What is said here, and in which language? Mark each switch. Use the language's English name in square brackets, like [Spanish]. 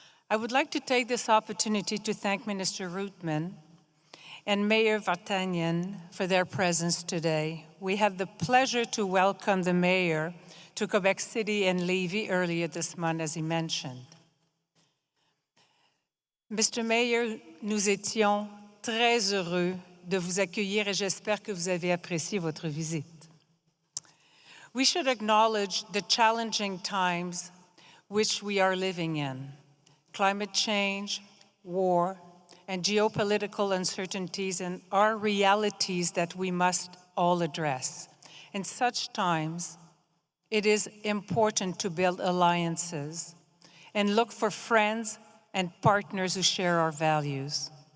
[English] I would like to take this opportunity to thank Minister Rudman and Mayor Vartanian for their presence today. We had the pleasure to welcome the mayor to Quebec City and Lévis earlier this month, as he mentioned. Mr. [French] Mayor, nous étions très heureux de vous accueillir et j'espère que vous avez apprécié votre visite. [English] We should acknowledge the challenging times which we are living in. Climate change, war, and geopolitical uncertainties are realities that we must all address. In such times, it is important to build alliances and look for friends and partners who share our values.